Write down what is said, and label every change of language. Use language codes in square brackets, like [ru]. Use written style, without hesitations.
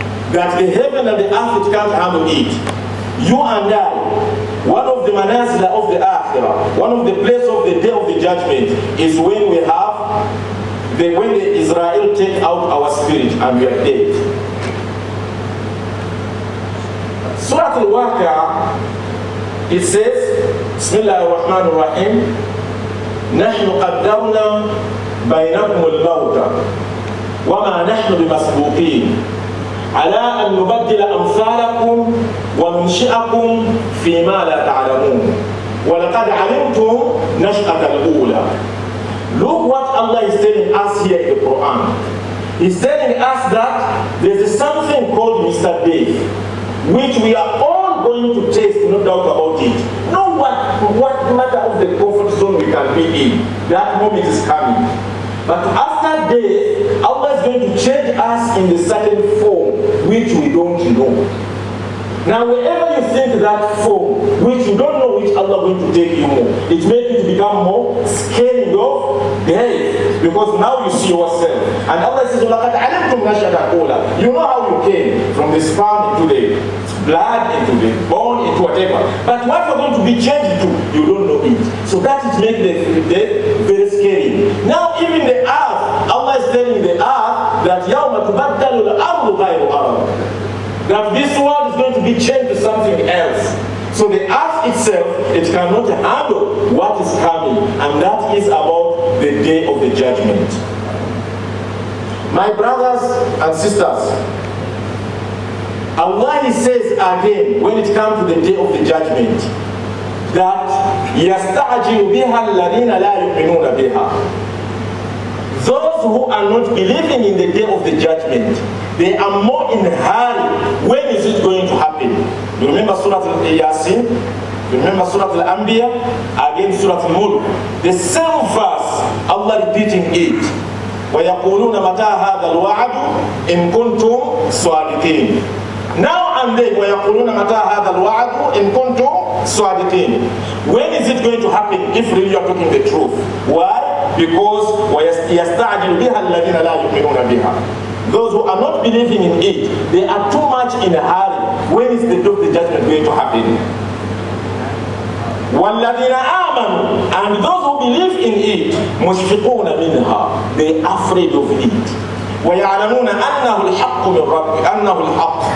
[en] That the heaven and the earth, it can't handle it. You and I, one of the manazila of the akhirah, one of the places of the day of the judgment is when we have when the Israel take out our spirit and we are dead. [ar] Surah Al-Waqi'ah, [en] it says, [ar] Bismillah ar-Rahman ar-Rahim, نحن قدرنا بينكم الموت وما نحن بمسبوقين على أن نبدل أمثالكم وننشئكم فيما لا تعلمون ولقد علمتم نشأة الأولى. [en] Look what Allah is telling us here in the Quran. He's telling us that there is something called Mr. Death, which we are all going to taste, no doubt about it. No what matter of the comfort zone we can be in, that moment is coming. But after death, Allah is going to change us in a certain form, which we don't know. Now, wherever you think that form, which you don't know which Allah is going to take you more, it makes you to become more scared of death, because now you see yourself. And Allah says, [ar] لَقَدْ عَلِمْتُمْ نَشْأَةَ الْأُولَى. [en] You know how you came from the sperm into the blood, into the bone, into whatever. But what you're going to be changed to, you don't know it. So that is making the death very scary. Now, even the earth, Allah is telling the earth that [ar] يَوْمَ تُبَدَّلُ الْأَرْضُ غَيْرُ أَرْضٍ. [en] That this world is going to be changed to something else. So the earth itself, it cannot handle what is coming, and that is about the day of the judgment. My brothers and sisters, Allah he says again, when it comes to the day of the judgment, that [ar] يَسْتَعْجِلُ بِهَا الَّذِينَ لَا يُؤْمِنُونَ بِهَا. [en] Those who are not believing in the day of the judgment, they are more in a hurry. When is it going to happen? You remember Surah Al-Yasin? You remember Surah Al-Anbiya? Again Surah Al-Mulk. The same verse, Allah repeating it. [ar] وَيَقُولُونَ مَتَى هَذَا الْوَعَدُ إِن كُنتُمْ صَادِقِينَ. [en] Now and then, [ar] وَيَقُولُونَ مَتَى هَذَا الْوَعَدُ إِن كُنتُمْ صَادِقِينَ. [en] When is it going to happen if really you are talking the truth? Why? Because [ar] يَسْتَعْجِلُ بِهَا الَّذِينَ لَا يُؤْمِنُونَ بِهَا. [en] Those who are not believing in it, they are too much in a hurry. When is the day of the judgment going to happen? [ar] وَالَّذِينَ آمَنُوا. [en] And those who believe in it, [ar] مُشْفِقُونَ مِنْهَا. [en] They are afraid of it. [ar] وَيَعْلَمُونَ أَنَّهُ الْحَقُّ مِنْ رَبِّ أَنَّهُ الْحَقُّ.